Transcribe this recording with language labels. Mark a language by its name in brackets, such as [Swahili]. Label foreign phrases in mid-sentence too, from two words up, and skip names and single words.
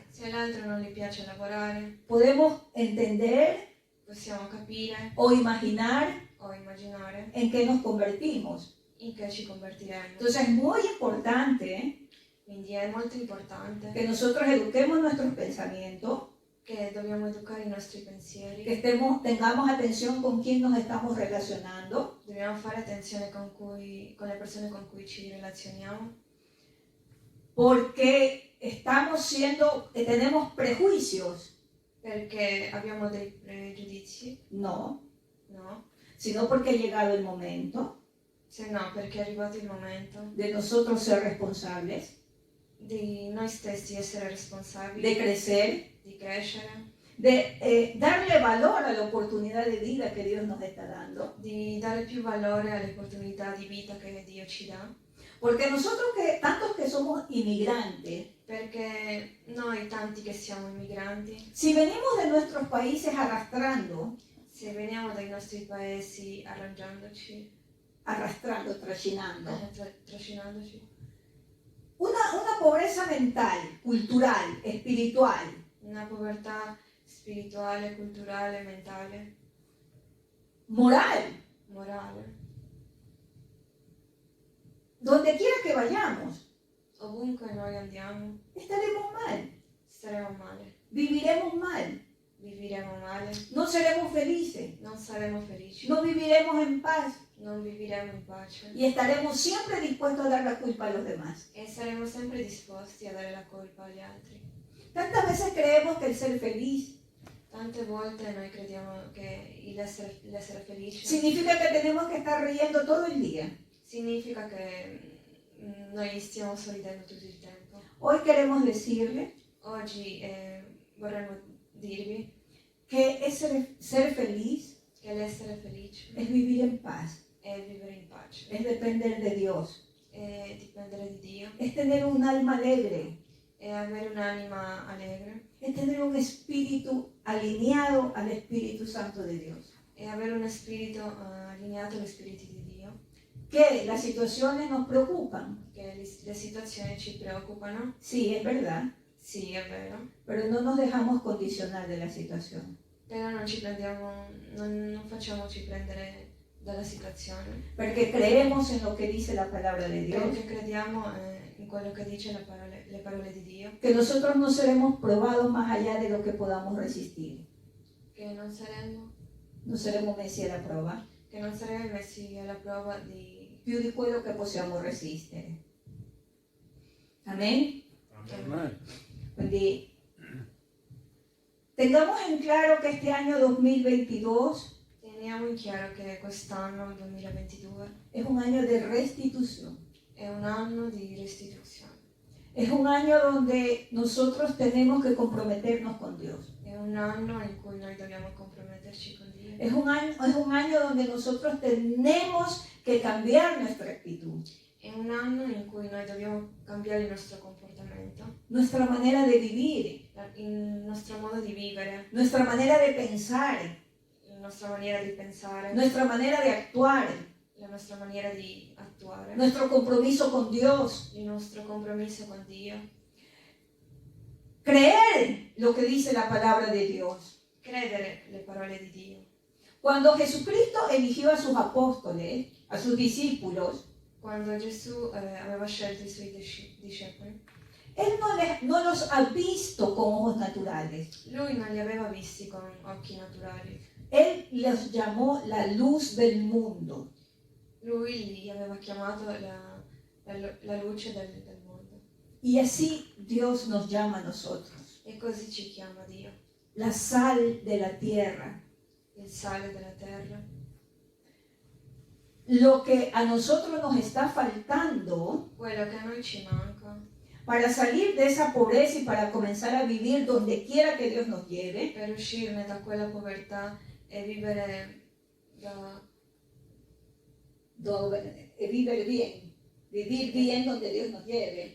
[Italian] se all'altro non gli piace lavorare, [Spanish] Podemos entender [Italian] possiamo capire [Spanish] o imaginar [Italian] o immaginare [Spanish] en qué nos convertimos. [Italian] in che ci convertiremo. [Spanish] Entonces es muy importante [Italian] Quindi è molto importante [Spanish] que nosotros eduquemos nuestros pensamientos, [Italian] che dobbiamo educare i nostri pensieri, [Spanish] que tengamos atención con quién nos estamos relacionando, [Italian] dobbiamo fare attenzione con le persone con cui ci relazioniamo, [Spanish] porque tenemos prejuicios, [Italian] perché abbiamo dei pregiudizi, [Spanish] no, [Italian] no? [Spanish] sino porque ha llegado el momento [Italian] Se no, perché è arrivato il momento [Spanish] de nosotros ser responsables, [Italian] di noi stessi essere responsabili, [Spanish] de crecer, [Italian] di crescere, [Spanish] de darle valor a la oportunidad de vida que Dios nos está dando. [Italian] di dare più valore alle opportunità di vita che Dio ci dà, [Spanish] Porque nosotros tantos que somos inmigrantes, [Italian] perché noi tanti che siamo immigranti, [Spanish] si venimos de nuestros países arrastrando, [Italian] se veniamo dai nostri paesi trascinando, trascinandoci, [Spanish] una pobreza mental, cultural, espiritual, [Italian] una povertà spirituale, culturale, mentale, [Spanish] moral, [Italian] morale, [Spanish] donde quiera que vayamos, [Italian] ovunque noi andiamo [Spanish] estaremos mal, [Italian] staremo male, [Spanish] viviremos mal, [Italian] vivremo male, [Spanish] no seremos felices, [Italian] non saremo felici, [Spanish] no viviremos en paz [Italian] non vivremo in pace [Spanish] y estaremos siempre dispuestos a dar la culpa a los demás. [Italian] e saremo sempre disposti a dare la colpa agli altri. [Spanish] Tantas veces creemos que el ser feliz [Italian] Tante volte noi crediamo che l'essere felice [Spanish] significa que tenemos que estar riendo todo el día. [Italian] significa che noi stiamo sorridendo tutto il tempo. [Spanish] Hoy queremos decirle [Italian] Oggi vorremmo dirvi [Spanish] que ser feliz [Italian] che l'essere felice [Spanish] es vivir en paz, [Italian] è è vivere in pace, [Spanish] es depender de Dios, [Italian] è dipendere di Dio, [Spanish] es tener un alma alegre, [Italian] è avere un'anima allegre, [Spanish] es tener un espíritu alineado al Espíritu Santo de Dios. [Italian] è avere uno spirito allineato agli spiriti di Dio, [Spanish] Que las situaciones nos preocupan, [Italian] che le situazioni ci preoccupano, [Spanish] sí, es verdad, [Italian] sì è vero, [Spanish] pero no nos dejamos condicionar de la situación. [Italian] però non ci prendiamo, non facciamoci prendere dalla situazione, [Spanish] Porque creemos en lo que dice la palabra de Dios, [Italian] perché crediamo in quello che dice le parole di Dio, [Spanish] que nosotros no seremos probados más allá de lo que podamos resistir. [Italian] che non [Spanish] No seremos [Italian] messi alla prova, saremo messi alla prova di più di quello che possiamo resistere. [Spanish] Amen? [Italian] Amen. [Spanish] Quindi tengamos en claro que este año 2022 [Italian] Teniamo in chiaro che quest'anno, 2022, [Spanish] es un año de restitución. [Italian] è un anno di restituzione, [Spanish] Es un año donde nosotros tenemos que comprometernos con Dios. [Italian] è un anno in cui noi dobbiamo comprometterci con Dio, [Spanish] Es un año donde nosotros tenemos que cambiar nuestra actitud, [Italian] è un anno in cui noi dobbiamo cambiare il nostro comportamento, [Spanish] nuestra manera de vivir, [Italian] il nostro modo di vivere, [Spanish] nuestra manera de pensar, [Italian] la nostra maniera di pensare, [Spanish] nuestra manera de actuar, [Italian] la nostra maniera di attuare, [Spanish] nuestro compromiso con Dios. [Italian] il nostro compromesso con Dio, [Spanish] Creer lo que dice la palabra de Dios. [Italian] credere le parole di Dio. [Spanish] Cuando Jesucristo eligió a sus apóstoles, a sus discípulos, [Italian] Quando Gesù aveva scelto i suoi discepoli, [Spanish] Él no los ha visto con ojos naturales. [Italian] lui non li aveva visti con occhi naturali, [Spanish] Él los llamó la luz del mundo. [Italian] lui li aveva chiamato la luce del mondo. [Spanish] Y así Dios nos llama a nosotros. [Italian] E così ci chiama Dio, [Spanish] La sal de la tierra. [Italian] il sale della terra. [Spanish] Lo que a nosotros nos está faltando [Italian] Quello che a noi ci manca [Spanish] para salir de esa pobreza y para comenzar a vivir donde quiera que Dios nos lleve, [Italian] per uscirne da quella povertà e vivere [Spanish] vivir bien donde Dios nos lleve,